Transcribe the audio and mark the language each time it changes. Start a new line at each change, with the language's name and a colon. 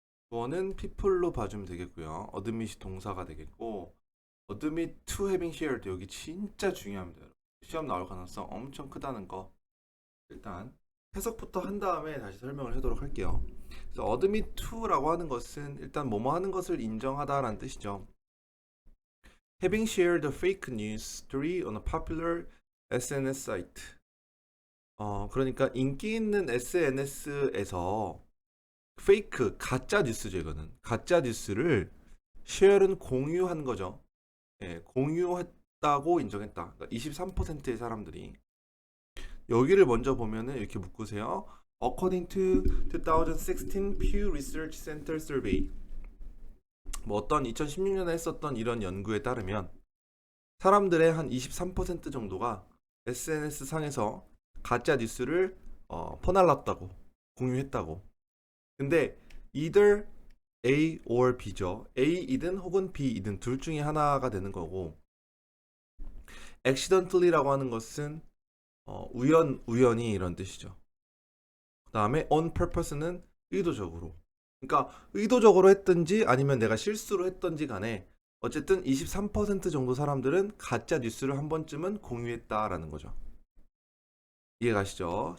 Korean: 주어는 people로 봐주면 되겠고요. admit이 동사가 되겠고,
English: admit to having shared,
Korean: 여기 진짜 중요합니다. 시험 나올 가능성 엄청 크다는 거 일단 해석부터 한 다음에 다시 설명을 하도록 할게요. 그래서 admit to라고 하는 것은 일단 뭐뭐 하는 것을 인정하다라는 뜻이죠.
English: Having shared a fake news story on a popular SNS site.
Korean: 그러니까 인기 있는 SNS에서 페이크, 가짜 뉴스죠, 이거는. 가짜 뉴스를 share는 공유한 거죠. 예, 공유했다고 인정했다. 그러니까 23%의 사람들이 여기를 먼저 보면은 이렇게 묶으세요.
English: According to 2016 Pew Research Center Survey.
Korean: 뭐 어떤 2016년에 했었던 이런 연구에 따르면 사람들의 한 23% 정도가 SNS 상에서 가짜 뉴스를 퍼날랐다고 공유했다고. 근데 either A or B죠. A이든 혹은 B이든 둘 중에 하나가 되는 거고 accidentally라고 하는 것은 우연히 이런 뜻이죠. 그 다음에 on purpose는 의도적으로. 그러니까 의도적으로 했든지 아니면 내가 실수로 했든지 간에 어쨌든 23% 정도 사람들은 가짜 뉴스를 한 번쯤은 공유했다라는 거죠. 이해가시죠?